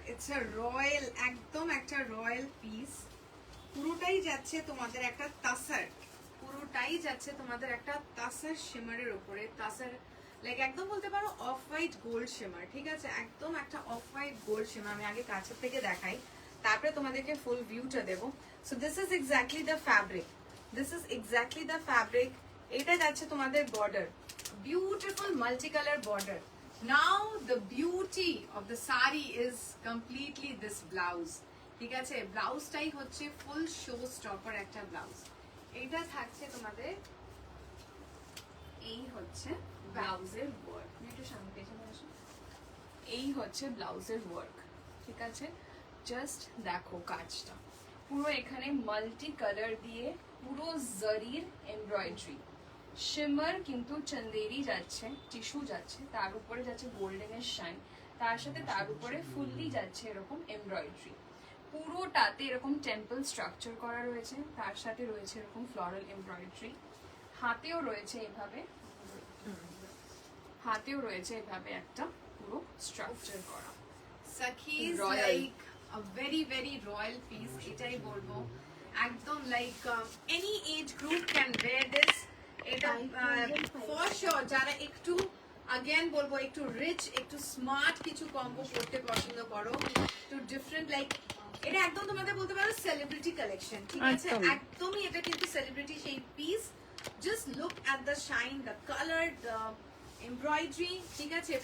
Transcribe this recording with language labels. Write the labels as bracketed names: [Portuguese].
[Bangla] It's a royal, একদম একটা royal piece. পুরোটাই যাচ্ছে তোমাদের একটা তাসার, পুরোটাই যাচ্ছে তোমাদের একটা তাসার শিমারের উপরে, তাসার লাইক একদম বলতে পারো অফ হোয়াইট গোল্ড শিমার, ঠিক আছে? একদম একটা অফ হোয়াইট গোল্ড শিমার। আমি আগে কাছের থেকে দেখাই, তারপরে তোমাদেরকে ফুল ভিউটা দেবো। [English] So this is exactly the fabric, this is exactly the fabric. [Bangla] এটা যাচ্ছে তোমাদের border, beautiful multi colour border. [English] Now the beauty of the sari is completely this blouse, [Bangla] ঠিক আছে? ব্লাউজটাই হচ্ছে ফুল শো স্টপার একটা ব্লাউজ। এটা থাকছে তোমাদের, এই হচ্ছে ব্লাউজের ওয়ার্ক, একটু সামনে পেছনে আসো। এই হচ্ছে ব্লাউজের ওয়ার্ক, ঠিক আছে? জাস্ট দেখো কাজটা, পুরো এখানে মাল্টি কালার দিয়ে পুরো জরির এমব্রয়ডারি, শিমার কিন্তু চন্দেরি যাচ্ছে, টিস্যু যাচ্ছে, তার উপরে যাচ্ছে গোল্ডেনের শাইন, তার সাথে তার উপরে ফুললি যাচ্ছে এরকম এমব্রয়ডারি, পুরোটাতে এরকম টেম্পল স্ট্রাকচার করা রয়েছে, তার সাথে রয়েছে এরকম ফ্লোরাল এমব্রয়ডারি, হাতেও রয়েছে এভাবে, হাতেও রয়েছে এভাবে একটা পুরো স্ট্রাকচার করা। [English] Sakhi's Royal. like a very very royal piece, [Bangla] এটাই বলবো। [English] একদম like any age group can wear this. [Bangla] এটা for sure যারা একটু again বলবো একটু rich, একটু smart কিছু কম্বো পড়তে পছন্দ করো, একটু different like এটা একদম তোমাদের বলতে পারো সেলিব্রিটি কালেকশন, ঠিক আছে? একদমই এটা কিন্তু সেলিব্রিটি সেই piece. [English] just look at the shine, the colour, the embroidery, [Bangla] ঠিক আছে?